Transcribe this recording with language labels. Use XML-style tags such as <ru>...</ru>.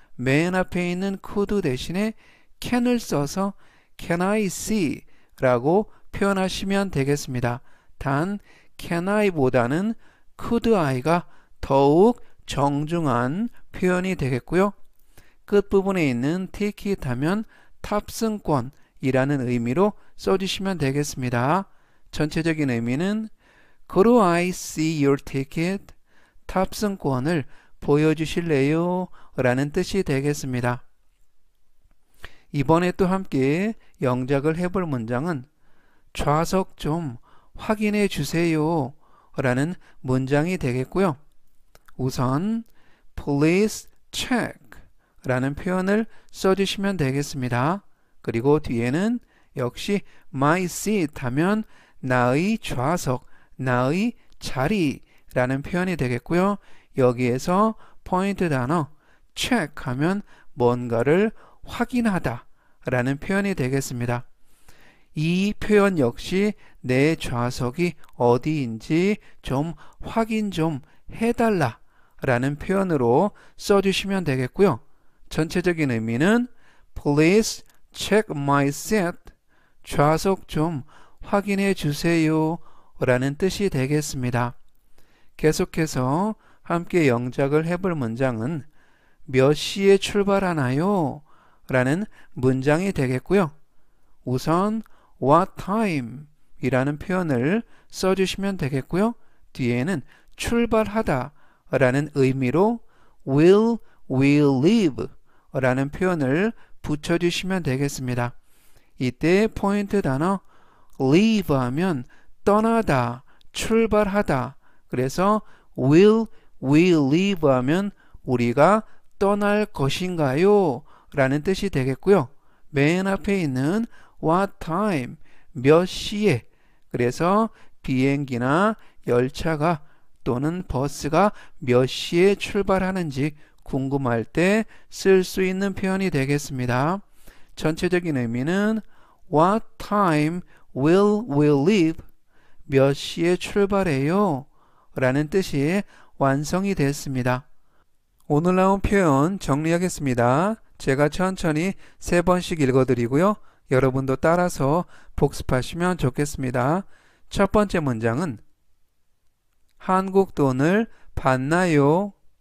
<ko>맨 앞에 있는 could 대신에 can을 써서</ko> <en>can I see</en> <ko>라고 표현하시면 되겠습니다. 단 can I 보다는 could I가 더욱 정중한 표현이 되겠고요. 끝부분에 있는 ticket 하면 탑승권이라는 의미로 써주시면 되겠습니다. 전체적인 의미는</ko> <en>Could I see your ticket?</en> <ko>탑승권을 보여주실래요? 라는 뜻이 되겠습니다. 이번에 또 함께 영작을 해볼 문장은 좌석 좀 확인해 주세요 라는 문장이 되겠고요. 우선 please check 라는 표현을 써주시면 되겠습니다. 그리고 뒤에는 역시 my seat 하면 나의 좌석, 나의 자리 라는 표현이 되겠고요. 여기에서 포인트 단어 check 하면 뭔가를 확인하다 라는 표현이 되겠습니다. 이 표현 역시 내 좌석이 어디인지 좀 확인 좀 해달라 라는 표현으로 써주시면 되겠고요. 전체적인 의미는</ko> <en>Please check my seat.</en> <ko>좌석 좀 확인해 주세요 라는 뜻이 되겠습니다. 계속해서 함께 영작을 해볼 문장은 몇 시에 출발하나요? 라는 문장이 되겠고요. 우선 what time 이라는 표현을 써주시면 되겠고요. 뒤에는 출발하다 라는 의미로</ko> <en>will we leave</en> <ko>라는 표현을 붙여주시면 되겠습니다. 이때 포인트 단어 leave 하면 떠나다, 출발하다 그래서</ko> <en>will we leave</en> <ko>하면 우리가 떠날 것인가요? 라는 뜻이 되겠고요. 맨 앞에 있는</ko> <en>what time,</en> <ko>몇 시에. 그래서 비행기나 열차가 또는 버스가 몇 시에 출발하는지 궁금할 때 쓸 수 있는 표현이 되겠습니다. 전체적인 의미는</ko> <en>What time will we leave?</en> <ko>몇 시에 출발해요? 라는 뜻이 완성이 됐습니다. 오늘 나온 표현 정리하겠습니다. 제가 천천히 3번씩 읽어드리고요. 여러분도 따라서 복습하시면 좋겠습니다. 첫 번째 문장은 한국 돈을 받나요?</ko>